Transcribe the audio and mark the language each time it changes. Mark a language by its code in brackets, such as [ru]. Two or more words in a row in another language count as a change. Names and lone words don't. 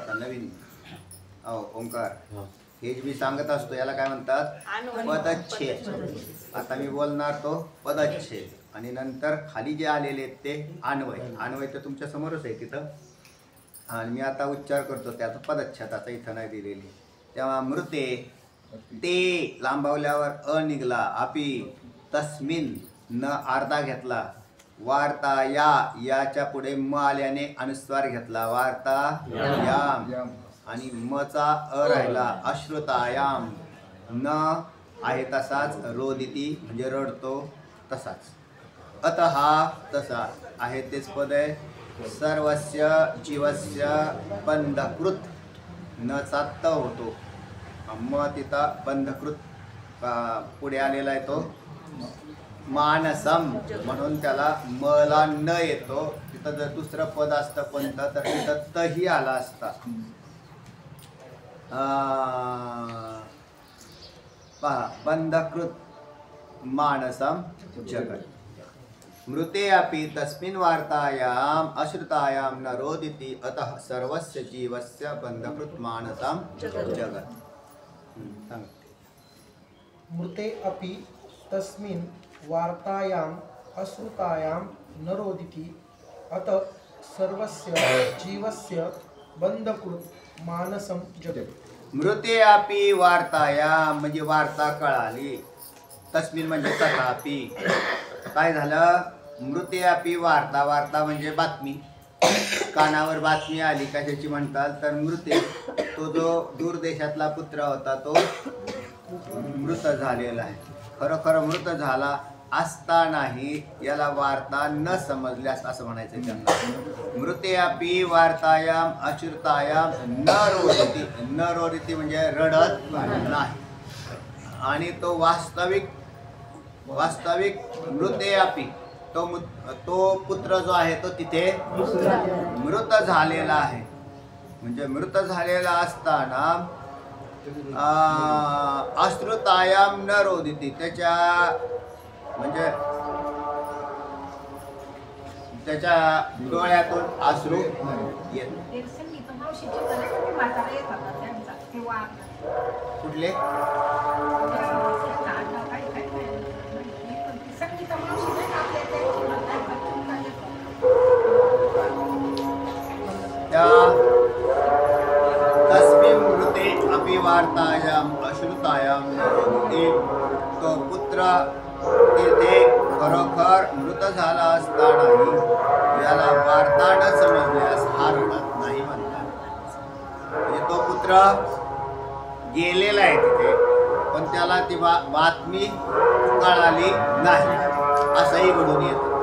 [mr] आता नवीन ओंकार हे जे मी सांगत असतो याला काय म्हणतात पदच्छेद. आता मी बोलणार तो पदच्छेद आणि नंतर खाली जे आलेले आहेत ते अन्वय. अन्वय तर तुमच्या समोरच आहे तिथं आणि मी आता उच्चार करतो त्याचा पदच्छेदाचा इथं नाही दिलेली. तेव्हा मृते ते लांबवल्यावर अ निघला [sa] अपि तस्मिन [mr] न अर्धा घेतला वार्ता याच्या पुढे म आल्याने अनुस्वार घेतला वार्ता याम आणि मचा अ राहिला अश्रुतायाम न आहे तसाच रोदिती म्हणजे रडतो तसाच. अत हा तसा आहे तेच पद आहे. [sa] सर्वस्य जीवस्य बंधकृत [mr] न चा होतो म तिथं बंधकृत पुढे आलेला आहे तो मानसम म्हणून त्याला मला न येतो. तिथं जर दुसरं पद असतं कोणतं तर तिथं तही आला असता. [sa] पहा बंधकृत मानसम जगत मृते अपि तस्मिन् वार्तायाम अश्रुतायां न रोदिति अतः सर्वस्य जीवस्य बंधकृत मानसम जगत. मृते अपि तस्मिन् वार्तायाम् अश्रुतायां न रोदिति अतः सर्वस्य जीवस्य बंधकृत मानसं जगत्. मृते अपि वार्तायाम [mr] म्हणजे वार्ता कळाली. तस्मिन म्हणजे तथापि. काय झालं [sa] मृते अपि वार्ता. [mr] वार्ता म्हणजे बातमी. कानावर बातमी आली कशाची म्हणतात तर मृते. तो जो दूर देशातला पुत्र होता तो मृत झालेला आहे. खरोखर मृत झाला असतानाही याला वार्ता न समजल्यास असं म्हणायचं त्यांना. [sa] मृते अपि वार्तायाम अश्रुतायाम न रोदिति. न रोदिति [mr] म्हणजे रडत नाही. आणि तो वास्तविक [sa] मृते अपि [mr] तो पुत्र जो आहे तो तिथे मृत झालेला आहे. म्हणजे मृत झालेला असताना [sa] अश्रुतायाम न रोदिती, [mr] त्याच्या म्हणजे त्याच्या डोळ्यातून अश्रू येत. ते संगीत मावशीची पण म्हातारा येत होता त्यांचा ते वाघ कुठले? संगीत मावशी नाही का आपल्या त्यांची म्हातारी [sa] त्या तस्मिन् मृते अपि वार्तायाम अश्रुतायाम नरोदिति, [mr] तो पुत्र तिथे खरोखर मृत झाला असतानाही याला वार्ता न समजल्यास हा रडत नाही म्हणतात. म्हणजे तो पुत्र गेलेला आहे तिथे, पण त्याला ती बातमी कळाली नाही असंही घडून येतं.